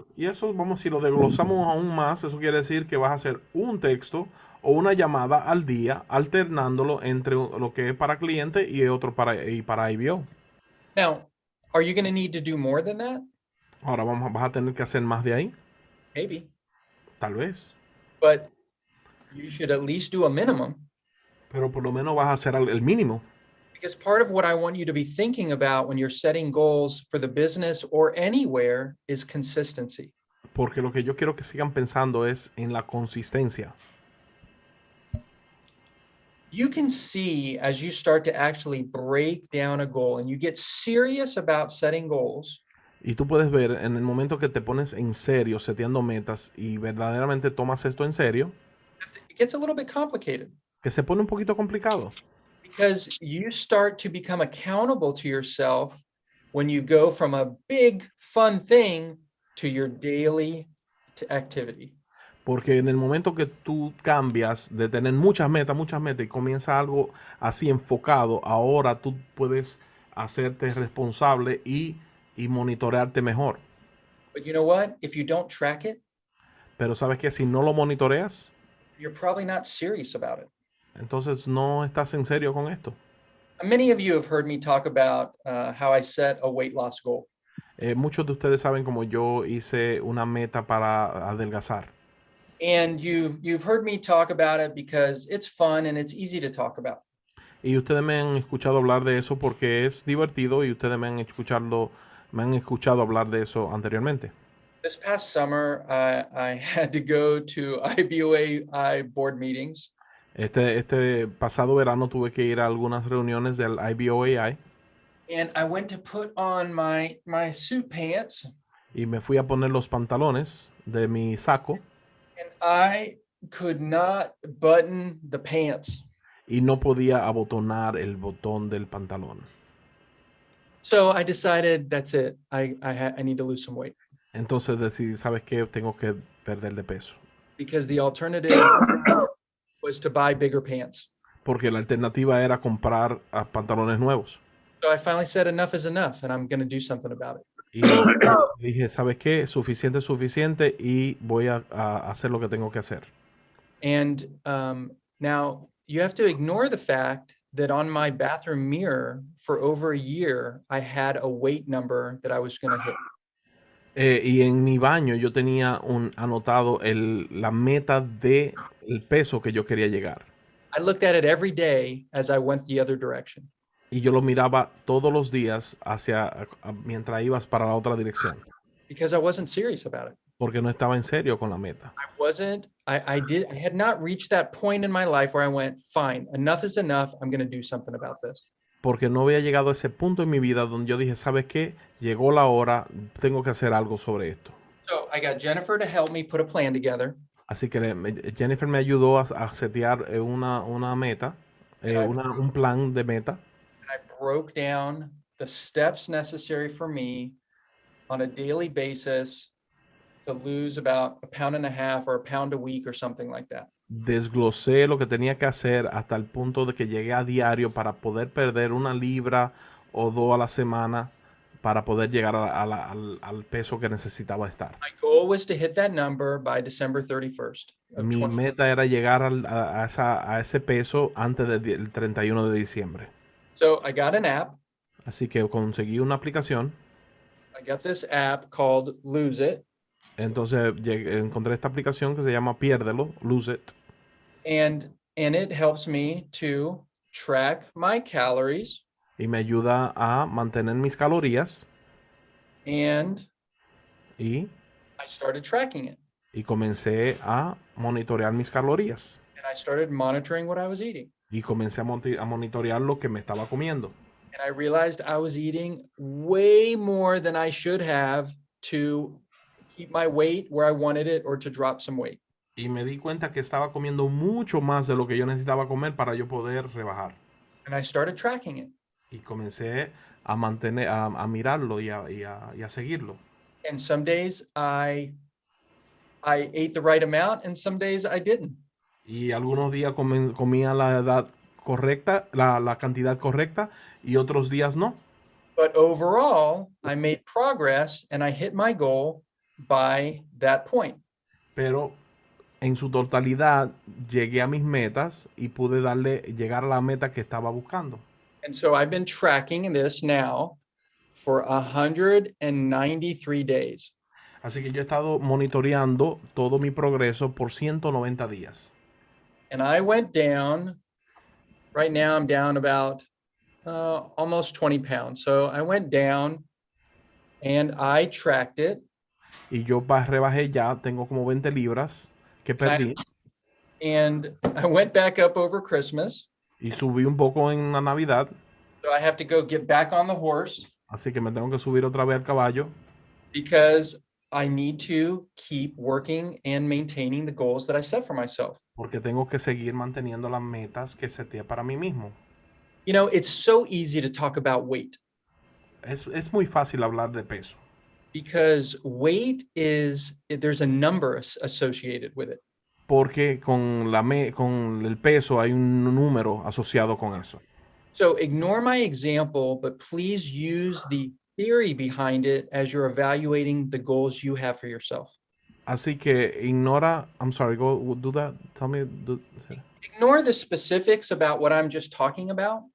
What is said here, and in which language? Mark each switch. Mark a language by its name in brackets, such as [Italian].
[Spanish] Y eso, si lo desglosamos aún más, eso quiere decir que vas a hacer un texto o una llamada al día, alternándolo entre lo que es para cliente y otro para IBO. [English] Now, are you going to need to do more than that? [Spanish] Ahora vas a tener que hacer más de ahí. [English] Maybe. [Spanish] Tal vez. [English] But you should at least do a minimum. [Spanish] Pero por lo menos vas a hacer el mínimo. [English] Because part of what I want you to be thinking about when you're setting goals for the business or anywhere is consistency. [Spanish] Porque lo que yo quiero que sigan pensando es en la consistencia. [English] You can see as you start to actually break down a goal and you get serious about setting goals. [Spanish] Y tú puedes ver en el momento que te pones en serio seteando metas y verdaderamente tomas esto en serio, [English] It gets a little bit complicated. [Spanish] Que se pone un poquito complicado. [English] Because you start to become accountable to yourself when you go from a big fun thing to your daily activity. [Spanish] Porque en el momento que tú cambias de tener muchas metas y comienza algo así enfocado, ahora tú puedes hacerte responsable y monitorearte mejor. [English] But you know what? If you don't track it, [Spanish] pero sabes que si no lo monitoreas, [English] you're probably not serious about it. [Spanish] Entonces no estás en serio con esto. [English] Many of you have heard me talk about how I set a weight loss goal. [Spanish] Muchos de ustedes saben cómo yo hice una meta para adelgazar. [English] And you've heard me talk about it because it's fun and it's easy to talk about. [Spanish] Y ustedes me han escuchado hablar de eso porque es divertido y ustedes me han escuchado hablar de eso anteriormente. [English] This past summer, I had to go to IBOA board meetings. [Spanish] Este pasado verano tuve que ir a algunas reuniones del IBOAI. [English] And I went to put on my suit pants. [Spanish] Y me fui a poner los pantalones de mi saco. [English] And I could not button the pants. [Spanish] Y no podía abotonar el botón del pantalón. [English] So I decided that's it. I need to lose some weight. [Spanish] Entonces decidí, ¿sabes qué? Tengo que perder de peso. [English] Because the alternative was to buy bigger pants. [Spanish] Porque la alternativa era comprar pantalones nuevos. [English] So I finally said enough is enough and I'm going to do something about it. [Spanish] Y dije, ¿sabes qué? Suficiente es suficiente y voy a hacer lo que tengo que hacer. [English] And now you have to ignore the fact that on my bathroom mirror for over a year, I had a weight number that I was going to hit. [Spanish] Y en mi baño yo tenía anotado la meta de el peso que yo quería llegar. [English] I looked at it every day as I went the other direction. [Spanish] Y yo lo miraba todos los días mientras ibas para la otra dirección. [English] Because I wasn't serious about it. [Spanish] Porque no estaba en serio con la meta. [English] I had not reached that point in my life where I went, fine, enough is enough. I'm going to do something about this. [Spanish] Porque no había llegado a ese punto en mi vida donde yo dije, ¿sabes qué? Llegó la hora, tengo que hacer algo sobre esto. [English] So I got Jennifer to help me put a plan together. [Spanish] Así que Jennifer me ayudó a setear una meta, un plan de meta. [English] I broke down the steps necessary for me on a daily basis to lose about 1.5 pounds or 1 pound a week or something like that. [Spanish] Desglosé lo que tenía que hacer hasta el punto de que llegué a diario para poder perder 1 libra o 2 a la semana para poder llegar al peso que necesitaba estar. [English] My goal was to hit that number by December 31st. [Spanish] Mi meta era llegar a ese peso antes del 31 de diciembre. [English] So I got an app. [Spanish] Así que conseguí una aplicación. [English] I got this app called Lose It. [Spanish] Entonces encontré esta aplicación que se llama Piérdelo, Lose It. [English] And it helps me to track my calories. [Spanish] Y me ayuda a mantener mis calorías. [English] And I started tracking it. [Spanish] Y comencé a monitorear mis calorías. [English] And I started monitoring what I was eating. [Spanish] Y comencé a monitorear lo que me estaba comiendo. [English] And I realized I was eating way more than I should have to keep my weight where I wanted it or to drop some weight. [Spanish] Y me di cuenta que estaba comiendo mucho más de lo que yo necesitaba comer para yo poder rebajar. [English] And I started tracking it. [Spanish] Y comencé a mirarlo y a seguirlo. [English] And some days I ate the right amount and some days I didn't. [Spanish] Y algunos días comía la edad correcta, la cantidad correcta, y otros días no. [English] But overall, I made progress and I hit my goal by that point. [Spanish] Pero en su totalidad llegué a mis metas y pude llegar a la meta que estaba buscando. [English] And so I've been tracking this now for 193 days. [Spanish] Así que yo he estado monitoreando todo mi progreso por 190 días. [English] And I went down, right now I'm down about almost 20 pounds. So I went down and I tracked it. [Spanish] Y yo rebajé ya, tengo como 20 libras que perdí. [English] And I went back up over Christmas. [Spanish] Y subí un poco en la Navidad. [English] So I have to go get back on the horse. [Spanish] Así que me tengo que subir otra vez al caballo. [English] Because I need to keep working and maintaining the goals that I set for myself. [Spanish] Porque tengo que seguir manteniendo las metas que seteé para mí mismo. [English] You know, it's so easy to talk about weight. [Spanish] Es muy fácil hablar de peso. [English] Because weight there's a number associated with it. [Spanish] Porque con el peso hay un número asociado con eso. [English] So ignore my example, but please use the theory behind it as you're evaluating the goals you have for yourself. [Spanish] Así que ignora, [English] I'm sorry, go do that. Tell me. Ignore the specifics about what I'm just talking about.